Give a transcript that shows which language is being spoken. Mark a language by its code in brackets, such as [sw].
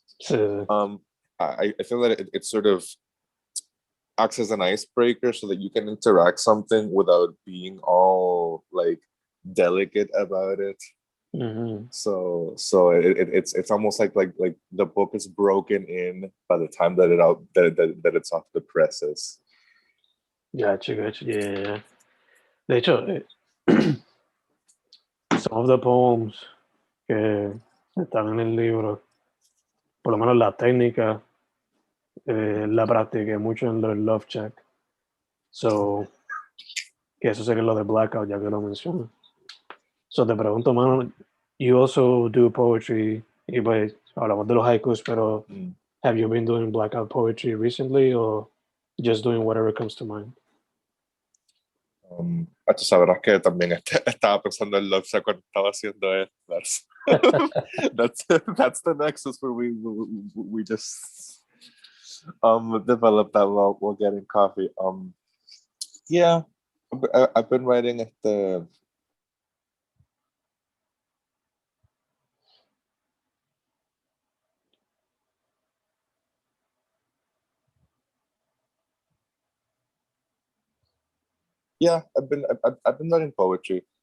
[en] I feel that it sort of acts as an icebreaker so that you can interact something without being all like delicate about it. So it's almost like the book is broken in by the time that it's off the presses. Gotcha. Yeah. [es] De hecho, [en] some of the poems [es] que están en el libro, por lo menos la técnica, la practiqué mucho en el Love Check. So, que eso sería lo de Blackout, ya que lo menciono. [en] So, [es] te pregunto, mano, [en] you also do poetry, [es] y pues hablamos de los haikus, pero [en] have you been doing Blackout poetry recently, or just doing whatever comes to mind? [es] Tú sabrás que también estaba pensando en Love Shack cuando estaba haciendo esto. [en] That's the nexus where we just developed that while getting coffee. Yeah, I've been writing Yeah, I've been writing poetry.